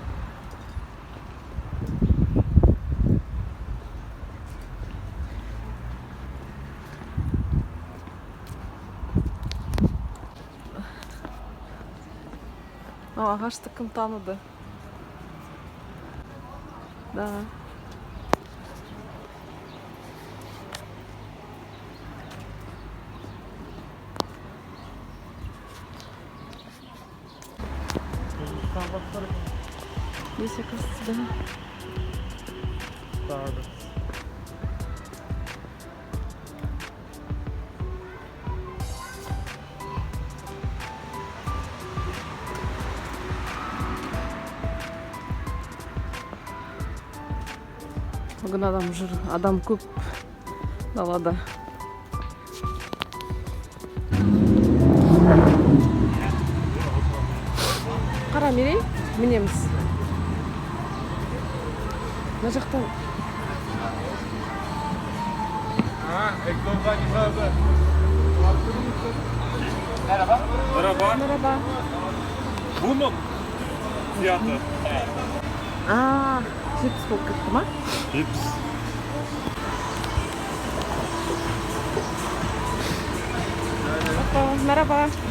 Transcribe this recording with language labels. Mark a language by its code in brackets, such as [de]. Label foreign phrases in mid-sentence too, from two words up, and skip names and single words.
[kk] Ағашты кім таныды? Да. [ru] Здесь, оказывается, да. Starbucks. [kk] Бүгін адам жүр, адам көп далада. Қара мерей, мінеміз. Мына жақтан. [tr] Merhaba. Merhaba. Bu mu fiyatı? [kk] Cips болып кетті ма? Cips. [tr] Merhaba.